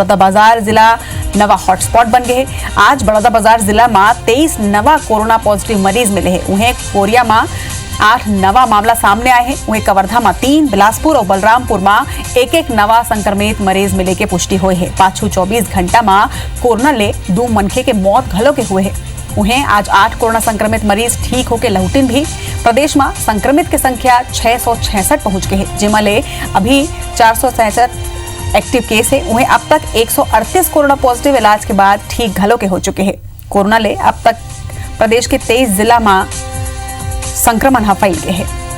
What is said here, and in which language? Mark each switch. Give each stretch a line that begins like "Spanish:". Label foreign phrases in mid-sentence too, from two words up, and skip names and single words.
Chhattisgarhi: बलौदाबाजार जिला नवा हॉटस्पॉट बन गए हैं। आज बलौदाबाजार जिला में 23 नवा
English: corona positive
Chhattisgarhi: मरीज मिले हैं। उन्हें कोरिया में 8 नवा मामला सामने आए हैं। वहीं कवर्धा में 3, बिलासपुर और बलरामपुर में एक नवा संक्रमित मरीज मिले के पुष्टि हुई है। पाछू 24 घंटा में कोरोना ले 2 मनखे के मौत घलो के हुए हैं। उन्हें आज 8 कोरोना संक्रमित मरीज ठीक होकर लौटिन भी। प्रदेश में संक्रमित की संख्या 666 पहुंच गई है, जिसमें ले अभी 467
English: active case
Chhattisgarhi: है। उन्हें अब तक 138
English: corona positive
Chhattisgarhi: इलाज के बाद ठीक घलो के हो चुके हैं। कोरोना ले अब तक प्रदेश के 23 जिला में संक्रमण फैल गए हैं।